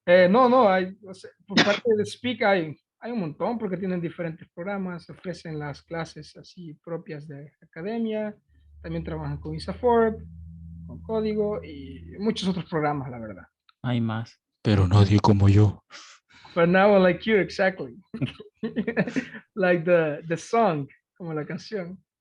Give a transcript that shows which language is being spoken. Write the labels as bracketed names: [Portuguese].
[Spanish] No, o sea, por parte de Speak hay un montón porque tienen diferentes programas, ofrecen las clases así propias de academia, también trabajan con ISAFORP, con código y muchos otros programas, la verdad. Hay más. Pero nadie como yo. [English] But now I like you, exactly. Like the song, [Spanish] como la canción.